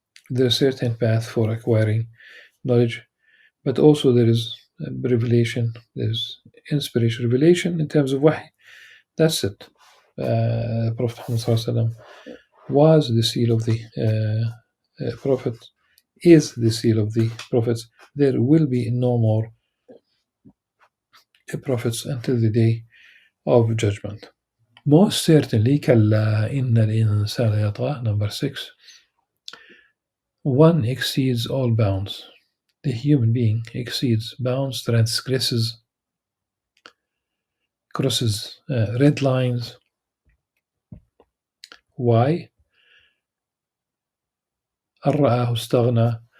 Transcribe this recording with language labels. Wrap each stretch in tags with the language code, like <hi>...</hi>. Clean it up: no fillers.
<en>There's a certain path for acquiring knowledge, but also there is revelation, there's inspiration, revelation in terms of wahy. That's it. Prophet Muhammad was the seal of the Prophet, is the seal of the prophets. There will be no more prophets until the day of judgment. Most certainly,</en> <ar>كلا إن الإنسان يطغى,</ar> <en>number 6. One exceeds all bounds. The human being exceeds bounds, transgresses crosses red lines. Why?</en> <ar>الرآه استغنى.</ar>